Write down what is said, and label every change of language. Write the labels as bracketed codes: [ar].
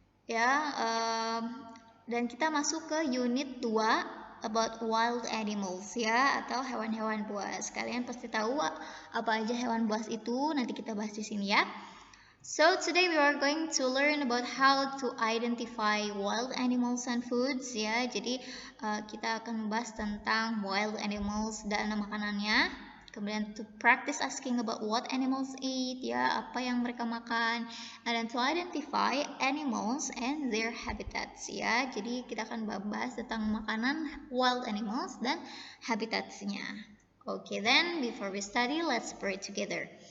[id] Ya, dan kita masuk ke unit 2 [en] about wild animals [id] ya, atau hewan-hewan buas. Kalian pasti tahu apa aja hewan buas itu, nanti kita bahas di sini ya. [en] So today we are going to learn about how to identify wild animals and foods ya. [id] Jadi kita akan membahas tentang wild animals dan makanannya. [en] Kemudian to practice asking about what animals eat ya, [id] apa yang mereka makan, [en] and then to identify animals and their habitats ya. [id] Jadi kita akan bahas tentang makanan wild animals dan habitatnya. [en] Okay, then before we study, let's pray together.